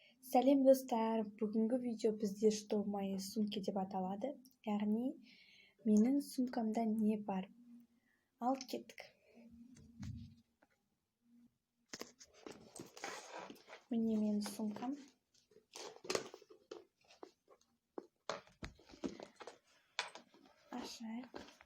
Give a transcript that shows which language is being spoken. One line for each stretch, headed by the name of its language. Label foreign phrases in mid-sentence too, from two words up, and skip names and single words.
Kazakh: Сәлем достар, бүгінгі видео бізде
Russian: что в моей сумке
Kazakh: деп аталады. Яғни менің сумкамда не бар? Ал кеттік. Міне менің сумкам. Ашайық.